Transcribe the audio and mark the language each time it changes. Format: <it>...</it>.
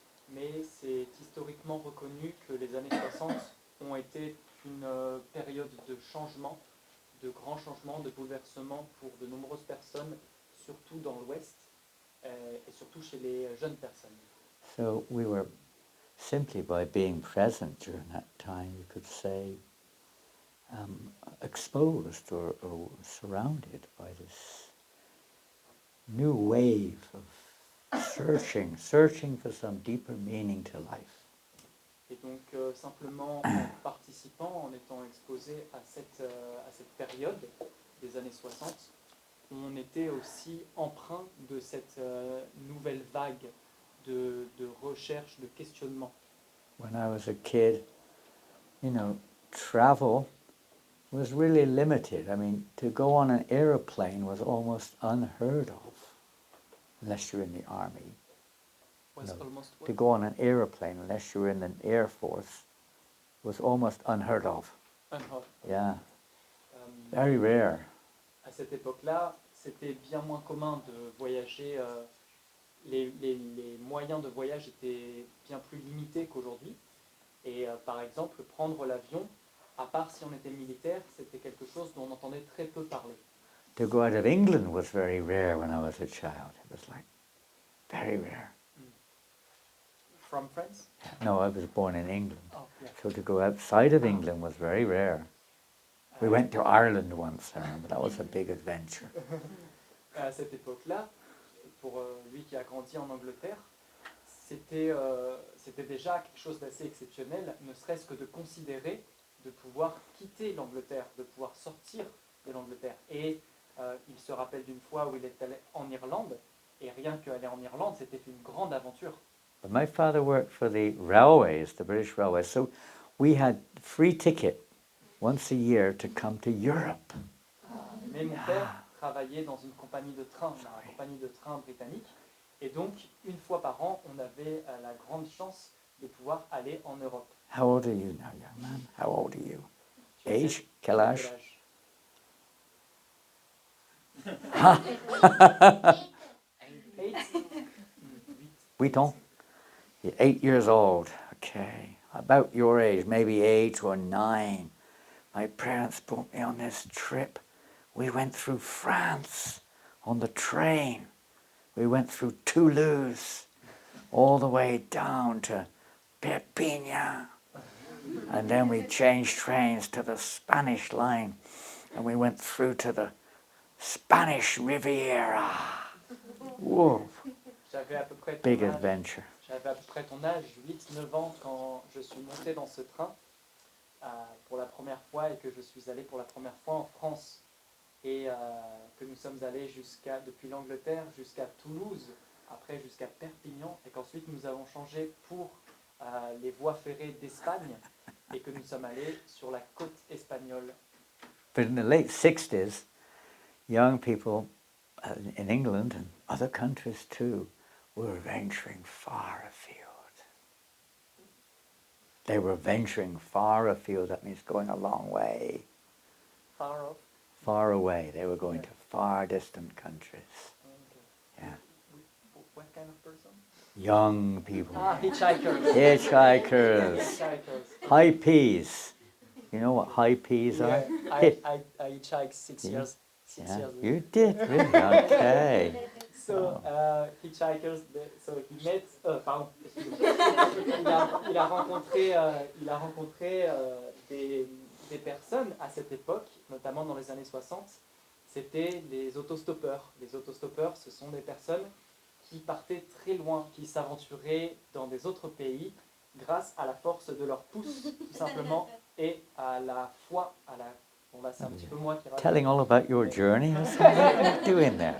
<fr>Mais c'est historiquement reconnu que les années 60 ont été une période de changement, de grands changements, de bouleversements pour de nombreuses personnes, surtout dans l'Ouest et surtout chez les jeunes personnes.</fr> <en>So we were, simply by being present during that time, you could say, exposed or surrounded by this new wave of searching for some deeper meaning to life.</en> <fr>Et donc simplement en participant, en étant exposé à cette période des années 60, on était aussi empreint de cette nouvelle vague de recherche, de questionnement.</fr> <en>When I was a kid, travel was really limited. I mean, to go on an aeroplane was almost unheard of, unless you're in the army. Was No. almost To go on an aeroplane, unless you were in the Air Force, was almost unheard of. unheard. Yeah, Euh, very rare.</en> <fr>à cette époque-là, c'était bien moins commun de voyager. Les moyens de voyage étaient bien plus limités qu'aujourd'hui. Et par exemple, prendre l'avion, à part si on était militaire, c'était quelque chose dont on entendait très peu parler.</fr> <en>To go out of England was very rare when I was a child. It was like very rare. From France? No, I was born in England. Oh, yeah. So to go outside of England was very rare. We went to Ireland once, I remember. That was a big adventure.</en> <fr>À cette époque-là, pour lui qui a grandi en Angleterre, c'était déjà quelque chose d'assez exceptionnel, ne serait-ce que de considérer de pouvoir quitter l'Angleterre, de pouvoir sortir de l'Angleterre. Et il se rappelle d'une fois où il est allé en Irlande, et rien qu'aller en Irlande, c'était une grande aventure.</fr> <en>But my father worked for the railways, the British Railways, so we had free ticket once a year to come to Europe.</en> <fr>Mais mon père travaillait dans une compagnie de train, la compagnie de train britannique, et donc une fois par an, on avait la grande chance de pouvoir aller en Europe.</fr> <en>How old are you now, young man? How old are you?</en> <fr>Tu as</fr> <en>Age?</en> <fr>quel Quel âge?</fr> <en>Eight?</en> <fr>8 ans?</fr> <en>You're 8 years old. Okay. About your age, maybe 8 or 9. My parents put me on this trip. We went through France on the train. We went through Toulouse all the way down to Perpignan. And then we changed trains to the Spanish line. And we went through to the Spanish Riviera. Whoa,</en> <fr>J'avais à peu près ton</fr> <en>big</en> <fr>âge.</fr> <en>adventure.</en> <fr>J'avais à peu près ton âge, 8-9 ans, quand je suis monté dans ce train pour la première fois et que je suis allé pour la première fois en France. Et que nous sommes allés depuis l'Angleterre jusqu'à Toulouse, après jusqu'à Perpignan, et qu'ensuite nous avons changé pour les voies ferrées d'Espagne, et que nous sommes allés sur la côte espagnole.</fr> <en>But in the late 60s, young people in England and other countries too were venturing far afield. They were venturing far afield. That means going a long way. Far off. Far away. They were going to far distant countries. Yeah. What kind of person? Young people. Hitchhikers. Hitchhikers. Hitchhikers. High peas. You know what high peas are? Yeah, I hitchhiked 6 Yeah. years. 6 Yeah, years ago. you did, really? Okay. So, hitchhikers, so he met,</en> <fr>pardon, il a rencontré des personnes à cette époque, notamment dans les années 60, c'était les autostoppeurs. Les autostoppeurs, ce sont des personnes qui partaient très loin, qui s'aventuraient dans des autres pays grâce à la force de leur pouce, tout simplement, et à la foi, bon là c'est un petit peu moi qui raconte.</fr> <en>Telling all about your journey. What are you doing there?</en>